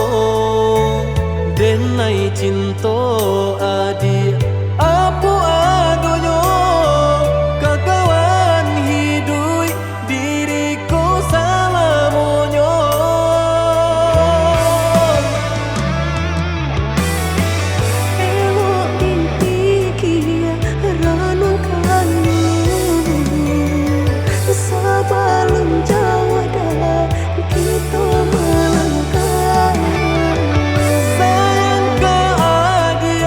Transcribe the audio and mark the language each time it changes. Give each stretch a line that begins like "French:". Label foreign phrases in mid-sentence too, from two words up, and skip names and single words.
Minangkabau: denai cinta adi apa adonyo kakawan hidui diriku salamonyo.
Malay: Elok dipikir renungkan sebelum jauh dah kita melangkah. Sayang ke